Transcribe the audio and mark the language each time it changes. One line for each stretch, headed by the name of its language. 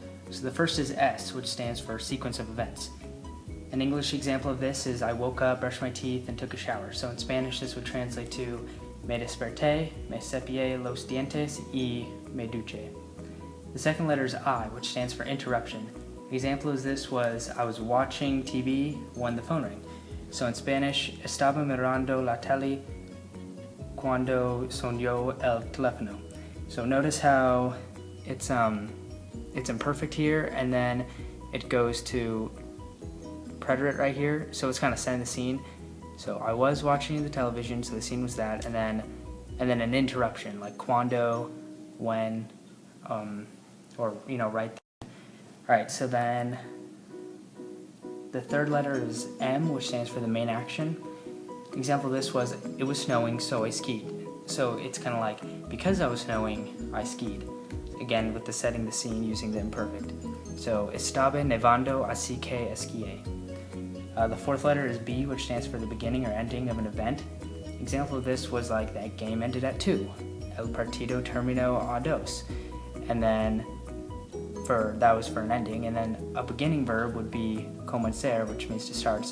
English: So the first is S, which stands for sequence of events. An English example of this is I woke up, brushed my teeth, and took a shower. So in Spanish, this would translate to
Spanish: me desperté, me cepillé los dientes y me duché.
English: The second letter is I, which stands for interruption. An example of this was I was watching TV when the phone rang. So in Spanish,
Spanish: estaba mirando la tele cuando sonó el teléfono.
English: So notice how it's imperfect here, and then it goes to preterite right here. So it's kind of setting the scene. So I was watching the television, so the scene was that, and then an interruption like cuando, when, or right there. All right. So then the third letter is M, which stands for the main action. The example of this was it was snowing, so I skied. So it's kind of like because I was snowing, I skied. Again, with the setting the scene using the imperfect. So
Spanish: estaba nevando, así que esquié.
English: The fourth letter is B, which stands for the beginning or ending of an event. Example of this was like that game ended at 2.
Spanish: El partido terminó a 2.
English: And then that was for an ending. And then a beginning verb would be comenzar, which means to start.